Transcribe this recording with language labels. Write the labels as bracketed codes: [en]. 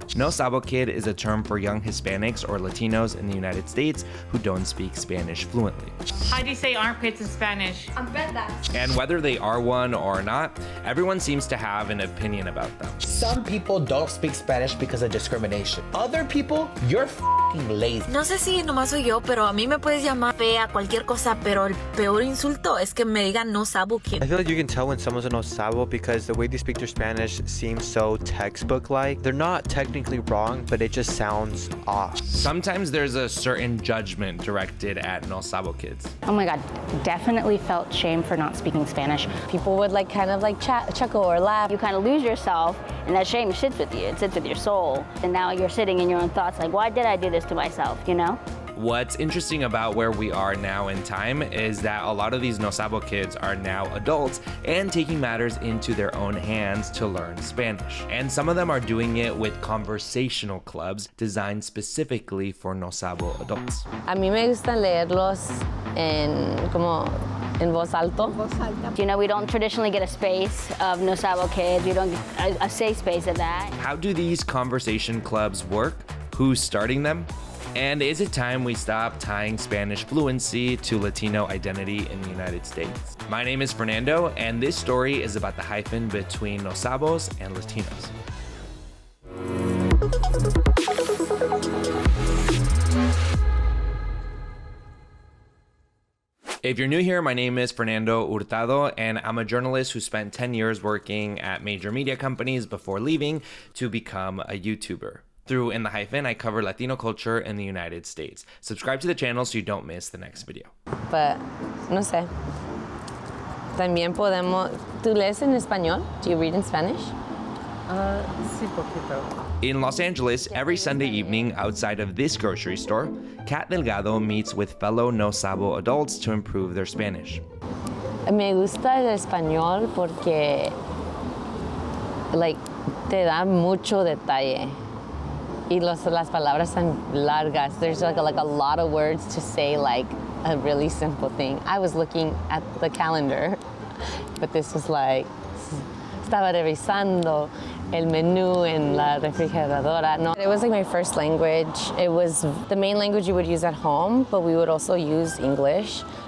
[en] No Sabo kid is a term for young Hispanics or Latinos in the United States who don't speak Spanish fluently. How do you say armpits in Spanish? [es] Armpetas. [en] And whether they are one or not, everyone seems to have an opinion about them. Some people don't speak Spanish because of discrimination. Other people, you're f***ing lazy. [es] No sé si nomás soy yo, pero a mí me puedes llamar fea, cualquier cosa, pero el peor insulto es que me digan no Sabo kid. [en] I feel like you can tell when someone's a no Sabo because the way they speak their Spanish seems so textbook-like. They're not technically wrong, but it just sounds off. Sometimes there's a certain judgment directed at no Sabo kids. Oh my God, definitely felt shame for not speaking Spanish. People would kind of chuckle or laugh. You kind of lose yourself, and that shame sits with you. It sits with your soul. And now you're sitting in your own thoughts like, why did I do this to myself, you know? What's interesting about where we are now in time is that a lot of these no Sabo kids are now adults and taking matters into their own hands to learn Spanish. And some of them are doing it with conversational clubs designed specifically for no Sabo adults. [es] A mí me gusta leerlos en voz alto. [en] You know, we don't traditionally get a space of no Sabo kids. We don't get a safe space of that. How do these conversation clubs work? Who's starting them? And is it time we stop tying Spanish fluency to Latino identity in the United States? My name is Fernando, and this story is about the hyphen between no Sabos and Latinos. If you're new here, my name is Fernando Hurtado, and I'm a journalist who spent 10 years working at major media companies before leaving to become a YouTuber. Through In The Hyphen, I cover Latino culture in the United States. Subscribe to the channel so you don't miss the next video. [es] But, no sé. También podemos... ¿Tú lees en español? [en] Do you read in Spanish? [es] Sí, poquito. [en] In Los Angeles, every Sunday evening outside of this grocery store, Kat Delgado meets with fellow no Sabo adults to improve their Spanish. [es] Me gusta el español porque, te da mucho detalle. Y las palabras tan largas. [en] There's like a lot of words to say a really simple thing. I was looking at the calendar, but this was [es] estaba revisando el menú en la refrigeradora. [en] No, it was my first language. It was the main language you would use at home, but we would also use English.